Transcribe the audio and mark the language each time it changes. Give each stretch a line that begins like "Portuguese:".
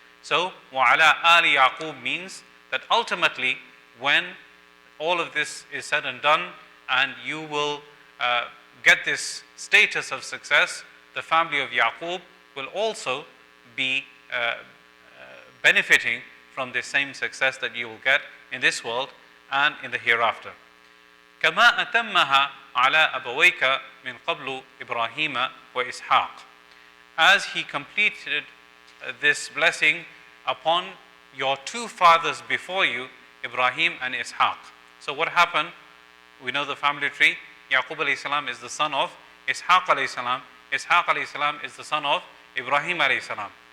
English: So,
Arabic: وَعَلَىٰ آلِ
English: Yaqub means that ultimately when all of this is said and done and you will get this status of success, the family of Yaqub will also be benefiting from the same success that you will get in this world and in the hereafter.
Arabic: كما أتمها على أبويك من قبل إبراهيم وإسحاق.
English: As he completed this blessing upon your two fathers before you, Ibrahim and Ishaq. So what happened? We know the family tree. Yaqub alayhi salam is the son of Ishaq alayhi salam. Ishaq alayhi salam is the son of Ibrahim alayhi salam.